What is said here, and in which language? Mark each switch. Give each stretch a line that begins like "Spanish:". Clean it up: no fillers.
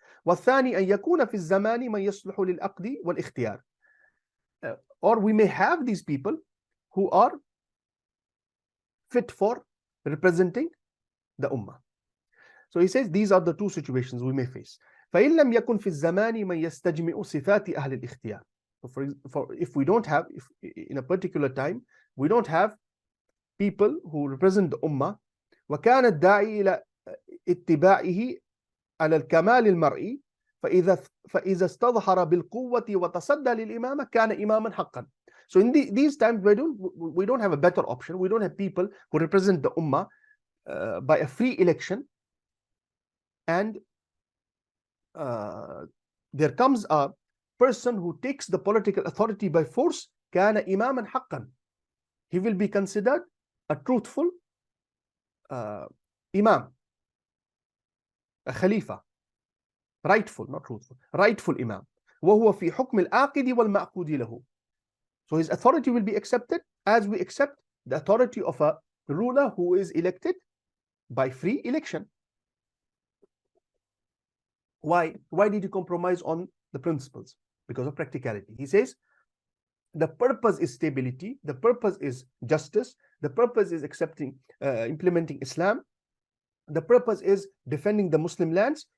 Arabic: والثاني أن يكون في الزمان من يصلح للعقد والاختيار.
English: Or we may have these people who are fit for representing the ummah. So he says these are the two situations we may face.
Arabic: فإن لم يكن في الزمان من يستجمع صفات أهل الاختيار.
English: So if we don't have, if in a particular time we don't have people who represent the ummah,
Arabic: وكان الداعي إلى اتباعه على الكمال المرئي فإذا استظهر بالقوة وتصدى للإمامة كان إماما حقا.
English: So in these times we don't have a better option. We don't have people who represent the ummah by a free election, and there comes a person who takes the political authority by force.
Arabic: كان إماما حقا.
English: He will be considered a truthful imam, a khalifa. Rightful, not truthful, rightful imam.
Arabic: وهو في حكم العاقد والمعقود له.
English: So his authority will be accepted as we accept the authority of a ruler who is elected by free election. Why did he compromise on the principles? Because of practicality. He says the purpose is stability, the purpose is justice, the purpose is implementing Islam, the purpose is defending the Muslim lands.